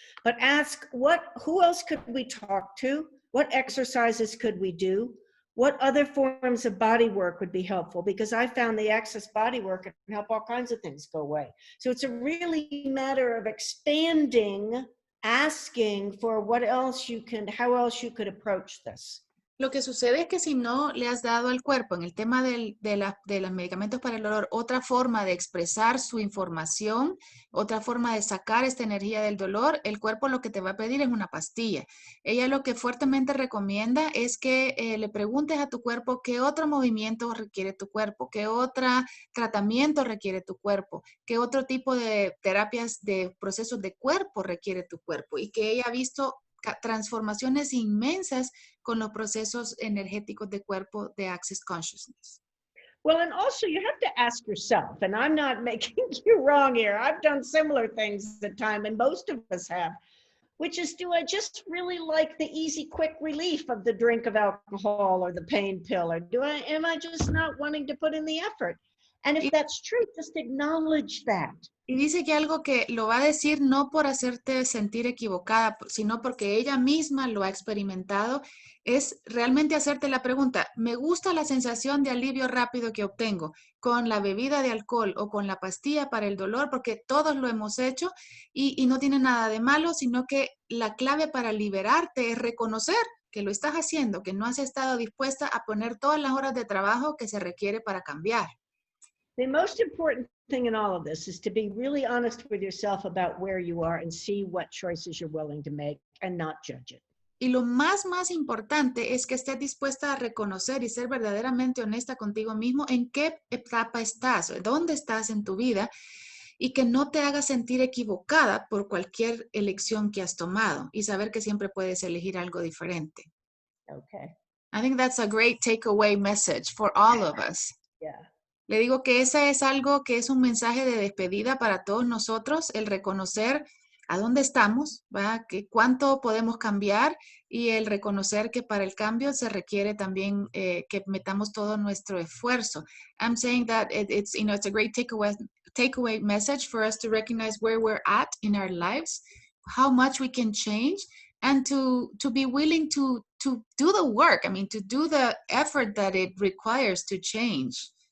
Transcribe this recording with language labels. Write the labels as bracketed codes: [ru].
[en] But ask, who else could we talk to? What exercises could we do? What other forms of body work would be helpful? Because I found the Access body work can help all kinds of things go away. So it's a really matter of expanding, asking for how else you could approach this. [es] Lo que sucede es que si no le has dado al cuerpo en el tema de los medicamentos para el dolor otra forma de expresar su información, otra forma de sacar esta energía del dolor, el cuerpo lo que te va a pedir es una pastilla. Ella lo que fuertemente recomienda es que le preguntes a tu cuerpo qué otro movimiento requiere tu cuerpo, qué otro tratamiento requiere tu cuerpo, qué otro tipo de terapias de procesos de cuerpo requiere tu cuerpo, y que ella ha visto transformaciones inmensas con los procesos energéticos de cuerpo de Access Consciousness. [en] Well, and also you have to ask yourself, and I'm not making you wrong here. I've done similar things at times, and most of us have, which is, do I just really like the easy, quick relief of the drink of alcohol or the pain pill, or am I just not wanting to put in the effort? And if that's true, just acknowledge that. [es] Y dice que algo que lo va a decir no por hacerte sentir equivocada, sino porque ella misma lo ha experimentado, es realmente hacerte la pregunta, ¿me gusta la sensación de alivio rápido que obtengo con la bebida de alcohol o con la pastilla para el dolor? Porque todos lo hemos hecho y no tiene nada de malo, sino que la clave para liberarte es reconocer que lo estás haciendo, que no has estado dispuesta a poner todas las horas de trabajo que se requiere para cambiar. [en] The most important thing in all of this is to be really honest with yourself about where you are and see what choices you're willing to make and not judge it. [es] Y lo más importante es que estés dispuesta a reconocer y ser verdaderamente honesta contigo mismo en qué etapa estás, dónde estás en tu vida, y que no te hagas sentir equivocada por cualquier elección que has tomado, y saber que siempre puedes elegir algo diferente. [en] Okay. I think that's a great takeaway message for all of us. Yeah. [es] Le digo que ese es algo que es un mensaje de despedida para todos nosotros, el reconocer a dónde estamos, ¿va? Que cuánto podemos cambiar, y el reconocer que para el cambio se requiere también que metamos todo nuestro esfuerzo. [en] I'm saying that it's a great takeaway message for us to recognize where we're at in our lives, how much we can change, and to be willing to do the work. I mean, to do the effort that it requires to change.